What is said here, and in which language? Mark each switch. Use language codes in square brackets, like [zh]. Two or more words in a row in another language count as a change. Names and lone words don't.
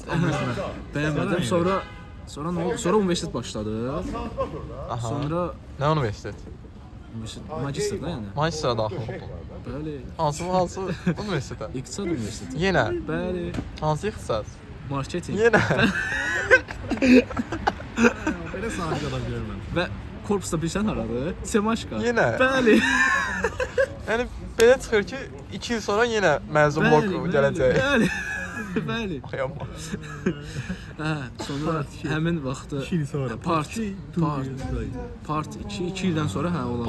[az] Bəyənmədim. Sonra nə oldu? Sonra universitet başladı. Aha. Sonra Nə universitet? magistr da yəni. Magistrə daxil oldun. Bəli. Hansı universitetə? İqtisad universiteti. Yenə. Bəli. Hansı ixtisas? Marketing. Yenə. [tr] Böyle sahne kadar görmem. [az] Və korpusda bilirsən haradır? Semaşka. Yenə. Bəli. Yəni belə çıxır ki, 2 il sonra yenə məzun vlog gələcək. Bəli. Bəli. Ay amma. Hə, sonra həmin vaxtı [tr] Şimdi sonra. [az] part 2 ildən sonra hə olacaq